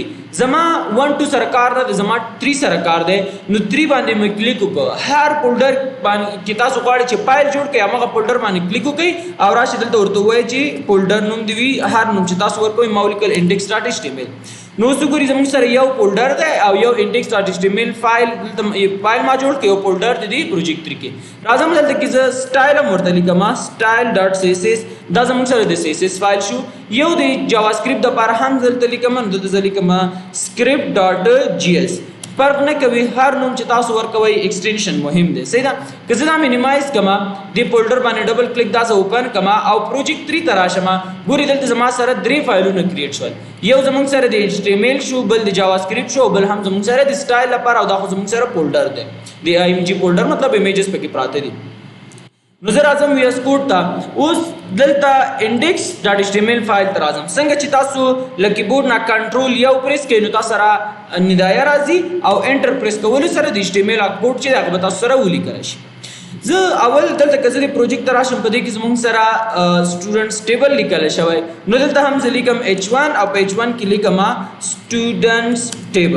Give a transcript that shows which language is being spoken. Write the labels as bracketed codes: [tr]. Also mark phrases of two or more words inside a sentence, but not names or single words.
[ps] زما 1 2 سره کار نه دی زما 3 سره کار دی. نو 3 باندې مې کلیک وکړ. هر فولډر باندې کې تاسو غواړئ چې فایل جوړ کړئ هغه فولډر باندې کلیک وکړئ او راشي دلته ورته ووایئ چې فولډر نوم دی وي هر نوم چې تاسو ورکوئ ما ولیکل index.html. نو اوس وګورئ زموږ سره یو فولډر دی او یو index.html فایل ما جوړ کړ. یو فولډر دی پروجیکټ 3 کې. راځم دلته کې زه سټایل هم ورته لیکم style.css. دا زموږ سره د CSS فایل شو. یو د JavaScript دپاره هم دلته لیکم دلته زه لیکم script.js. فرق نه کوي هر نوم چې تاسو ورکوئ ایکسټینشن مهم دی. صحیح ده. که زه دا مینیمایز کما دې فولډر باندې [en] double click [ps] دا زه اوپن کما او پروجیکټ 3 ته راشم ګورئ دلته زما سره درې فایلونه کریټ شول. یو زموږ سره د HTML شو بل د JavaScript شو بل هم زموږ سره د سټایل لپاره او دا خو زموږ سره فولډر دی د IMG فولډر مطلب ایمیجز پکې پراته دي. نو زه راځم VS کوډ ته. اوس دلته index.html فایل ته راځم. څنګه چې تاسو له کیبورډ نه کنټرول یو پریس کړئ نو تاسو سره ندایه راځي او [en] enter press [ps] کولو سره د HTML کوډ چې هغه به تاسو سره ولیکلی شي. زه اول دلته که زه د پروجیکټ ته راشم په دې کې زموږ سره [en] students table [ps] لیکلی شوی. نو دلته هم زه لیکم H1 او په H1 کې لیکم [en] students table.